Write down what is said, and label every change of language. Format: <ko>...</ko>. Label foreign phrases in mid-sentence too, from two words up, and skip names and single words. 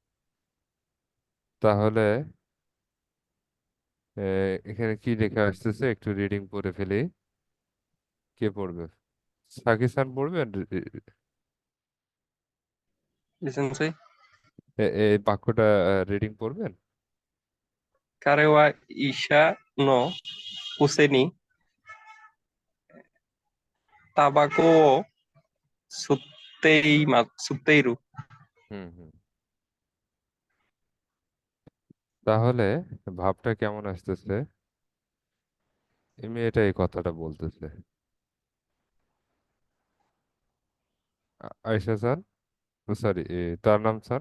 <bn>তাহলে এখানে কি লেখা আসতেছে একটু রিডিং পড়ে ফেলি। কে পড়বে? সাকিসান পড়বেন? Licenciado, এই বাক্যটা রিডিং পড়বেন?</bn> <ja>彼は医者のくせにタバコを吸っている。</ja> <bn>হুম হুম। তাহলে ভাবটা কেমন আসতেছে? এই মেয়েটা এই কথাটা বলতেছে। আয়েশা স্যার, সরি, তার নাম স্যার।</bn>